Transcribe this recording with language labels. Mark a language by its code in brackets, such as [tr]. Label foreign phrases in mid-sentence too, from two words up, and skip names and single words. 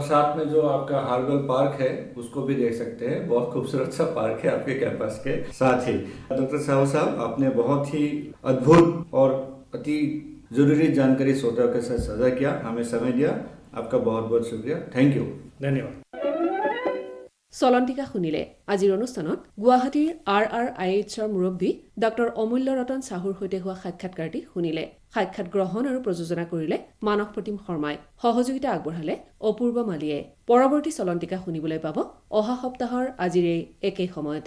[hi] और साथ में जो आपका हार्बल पार्क है उसको भी देख सकते हैं, बहुत खूबसूरत सा पार्क है आपके कैंपस के साथ ही। डॉक्टर साहब, आपने बहुत ही अद्भुत और अति जरूरी जानकारी श्रोताओं के साथ साझा किया, हमें समय दिया, आपका बहुत बहुत शुक्रिया। [en] thank you. [hi] धन्यवाद। [as] চলন্তিকা শুনিলে আজিৰ অনুষ্ঠানত গুৱাহাটীৰ RRIHৰ মুৰব্বী ডক্টৰ অমূল্য ৰতন চাহুৰ সৈতে হোৱা সাক্ষাৎকাৰটি শুনিলে। সাক্ষাৎ গ্ৰহণ আৰু প্ৰযোজনা কৰিলে মানস প্ৰতিম শৰ্মাই, সহযোগিতা আগবঢ়ালে অপূৰ্ব মালিয়ে। পৰৱৰ্তী চলন্তিকা শুনিবলৈ পাব অহা সপ্তাহৰ আজিৰ এই একেই সময়তে।